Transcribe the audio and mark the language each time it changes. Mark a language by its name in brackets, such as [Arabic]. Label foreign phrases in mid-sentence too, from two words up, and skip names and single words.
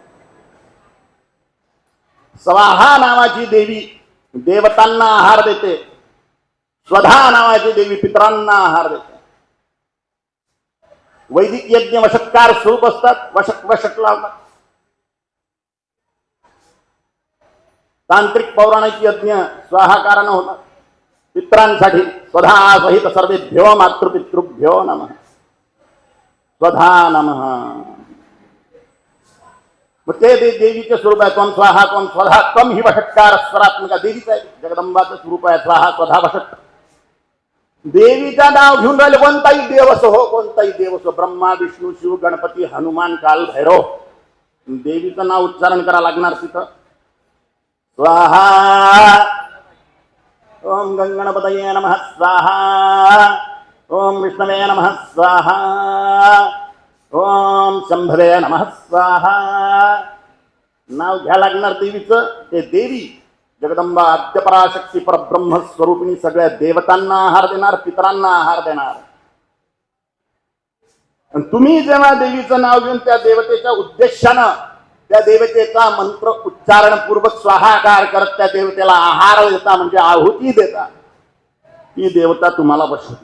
[Marathi] स्वाहा नावाची देवी देवतांना आहार देते. स्वधा नावाची देवी पितरांना आहार देते. वैदिक यज्ञ वशत्कार स्वरूप असतात. वशक लावतात. तांत्रिक पौराणिक यज्ञ स्वाहाकारानं होतात. [Sanskrit] पित्रांसाठी स्वधा सहित सर्वेभ्यो मातृपितृभ्यो नमः. स्वधा नमः. [Marathi] मग ते देवीचे स्वरूप आहे. [Sanskrit] त्वं स्वाहा त्वं स्वधा त्वं ही वषट्कार स्वरात्मिका [Marathi] देवीचं आहे. जगदंबाचं स्वरूप आहे स्वाहा स्वधा वषट. देवीचं नाव घेऊन राहिले कोणताही देव असो, हो कोणताही देव असो, ब्रह्मा विष्णू शिव गणपती हनुमान काल भैरव, देवीचं नाव उच्चारण करा लागणार तिथं. [Sanskrit] स्वाहा. ओम गंगणपतये नमः स्वाहा. ओम विष्णवे नमः स्वाहा. ओम शंभरे नमः स्वाहा. [Marathi] नाव घ्या लागणार देवीचं. ते देवी जगदंबा आद्यपराशक्ती परब्रह्म स्वरूपिणी सगळ्या देवतांना आहार देणार, पितरांना आहार देणार. आणि तुम्ही जेव्हा देवीचं नाव घेऊन त्या देवतेच्या उद्देशानं त्या देवतेचा मंत्र उच्चारण पूर्वक स्वाहाकार करत त्या देवतेला आहार देता म्हणजे आहुती देता, ती देवता तुम्हाला बसते.